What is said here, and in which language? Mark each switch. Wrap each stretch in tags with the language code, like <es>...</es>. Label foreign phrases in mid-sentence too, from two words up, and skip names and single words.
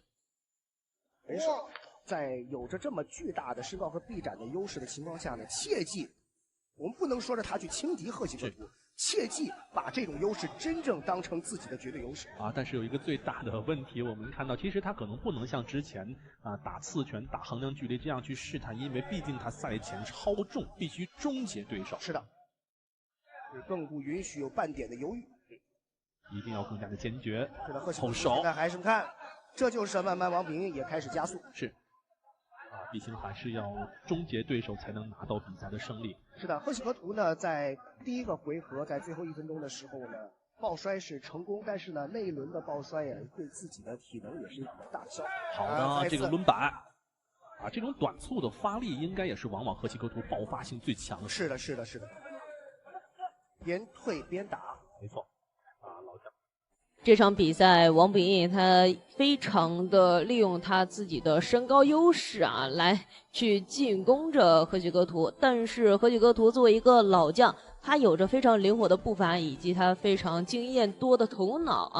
<zh>人手在有着這麼巨大的身高和臂展的優勢的情況下呢，切記，我們不能說着他去輕敵河崎格圖，切記把這種優勢真正當成自己的絕對優勢啊。但是有一個最大的問題，我們看到其實他可能不能像之前打刺拳、打橫梁距離這樣去試探，因為畢竟他賽前超重，必須終結對手。是的，更不允許有半點的猶豫，一定要更加的堅決。是的，河崎後手。現在還是看。這就是慢慢王秉義也開始加速。是，畢竟還是要終結對手才能拿到比賽的勝利。是的，河崎格圖呢，在第1個回合，在最後1分鐘的時候呢，抱摔是成功，但是呢，那一輪的抱摔也對自己的體能也是一個大的消耗。好的，這個輪板啊，這種短促的發力，應該也是往往河崎格圖爆發性最強的。是的，是的，是的，邊退邊打，沒錯。老將。這場比賽，王秉義他非常的利用他自己的身高優勢啊，來去進攻着河崎格圖。但是河崎格圖作為一個老將，他有着非常靈活的步伐，以及他非常經驗多的頭腦啊。</zh>